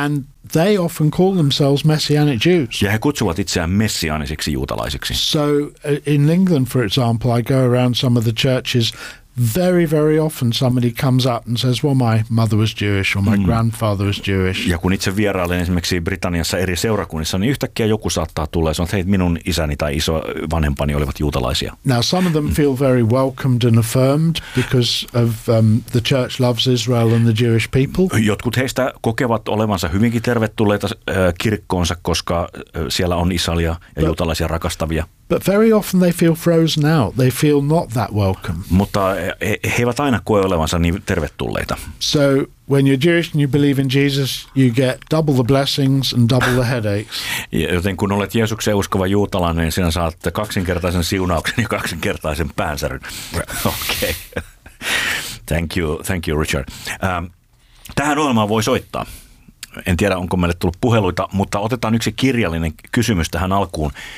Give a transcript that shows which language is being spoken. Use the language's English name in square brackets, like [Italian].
[English] And they often call themselves messianic Jews. [Finnish] Ja he kutsuvat itseään messiaanisiksi juutalaisiksi. [English] So in England, for example, I go around some of the churches. Very, very often somebody comes up and says, well, my mother was Jewish or my grandfather was Jewish. [Finnish] Ja kun itse vierailen esimerkiksi Britanniassa eri seurakunnissa, niin yhtäkkiä joku saattaa tulla ja sanoa, että hei, minun isäni tai isovanhempani olivat juutalaisia. [English] Now, some of them feel very welcomed and affirmed because of the church loves Israel and the Jewish people. [Finnish] Jotkut heistä kokevat olevansa hyvinkin tervetulleita kirkkoonsa, koska siellä on Israelia ja juutalaisia rakastavia. [English] But very often they feel frozen out. They feel not that welcome. [Finnish] Mutta he eivät aina koe olevansa niin tervetulleita. [English] So when you're Jewish and you believe in Jesus, you get double the blessings and double the headaches. [Finnish] Joten kun olet Jeesuksen uskova juutalainen, niin sinä saat kaksinkertaisen siunauksen ja kaksinkertaisen päänsäryn. Okei. [English] Okay. Thank you, Richard. [Finnish] Tähän ohjelmaan voi soittaa. En tiedä, onko meille tullut puheluita, mutta otetaan yksi kirjallinen kysymys tähän alkuun.